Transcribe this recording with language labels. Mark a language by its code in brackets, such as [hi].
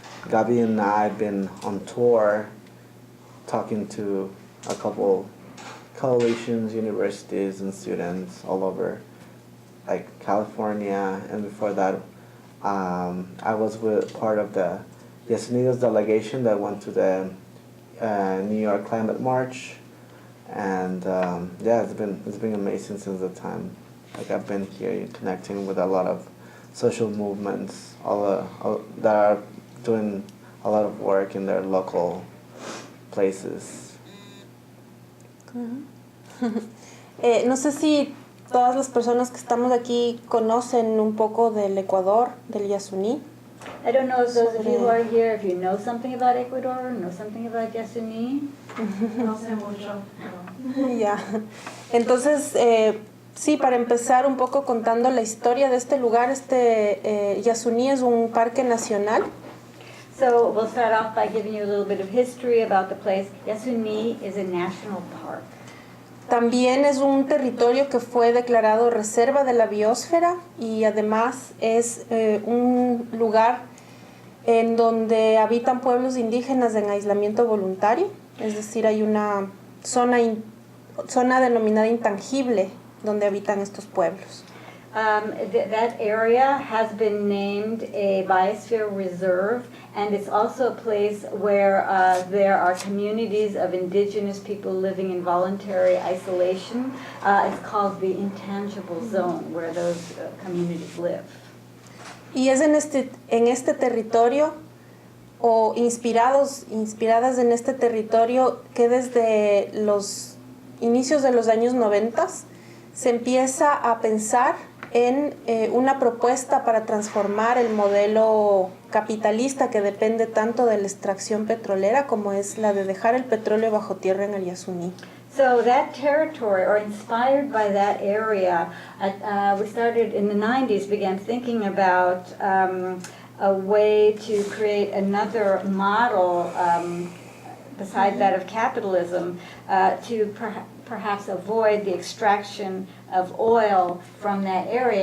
[en] Gaby and I have been on tour talking to a couple coalitions, universities, and students all over, like California, and before that, I was part of the YASunidos delegation that went to the New York Climate March, and yeah, it's been amazing since the time. Like I've been here connecting with a lot of social movements, all that are doing a lot of work in their local places. [es] No sé si todas las personas que estamos aquí conocen un poco del Ecuador, del Yasuní. [en] I don't know if those of you who are here, if you know something about Ecuador, know something about Yasuní. [es] No sé mucho. Ya. Entonces, sí, para empezar un poco contando la historia de este lugar, Yasuní es un parque nacional. [en] So we'll start off by giving you a little bit of history about the place. Yasuní is a national park. [es] También es un territorio que fue declarado reserva de la biosfera y además es un lugar en donde habitan pueblos indígenas en aislamiento voluntario, es decir, hay una zona denominada intangible donde habitan estos pueblos. [en] That area has been named a biosphere reserve, and it's also a place where there are communities of indigenous people living in voluntary isolation. It's called the intangible zone, where those communities live. [es] Y es en este territorio, o inspiradas en este territorio, que desde los inicios de los años 90 se empieza a pensar en una propuesta para transformar el modelo capitalista que depende tanto de la extracción petrolera como es la de dejar el petróleo bajo tierra en el Yasuní. [en] So that territory, or inspired by that area, we started in the 90s, began thinking about a way to create another model besides that of capitalism to perhaps avoid the extraction of oil from that area.